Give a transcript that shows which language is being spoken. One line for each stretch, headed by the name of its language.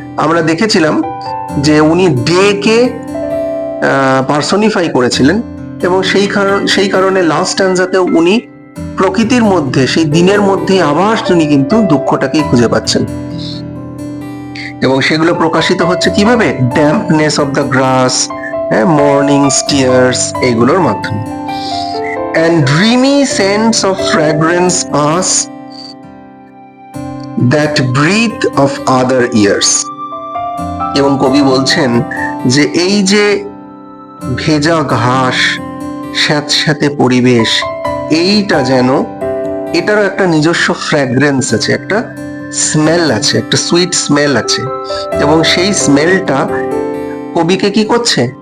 Bangla: আমরা দেখেছিলাম যে উনি ডে কে পার্সনিফাই করেছিলেন এবং সেই কারণে লাস্ট স্ট্যান্জাতেও উনি প্রকৃতির মধ্যে সেই দিনের মধ্যে আবার তিনি কিন্তু দুঃখটাকেই খুঁজে পাচ্ছেন এবং সেগুলো প্রকাশিত হচ্ছে কিভাবে?
English: dampness of the grass, morning steers,
Bangla: এগুলোর মাধ্যমে।
English: And dreamy scents of fragrance pass that breathe of other years.
Bangla: এবং কবি বলছেন যে এই যে ভেজা ঘাস, স্যাঁতস্যাঁতে পরিবেশ, এইটা যেন এটারও একটা নিজস্ব ফ্র্যাগ্রেন্স আছে, একটা স্মেল আছে, একটা সুইট স্মেল আছে এবং সেই স্মেলটা কবিকে কি করছে?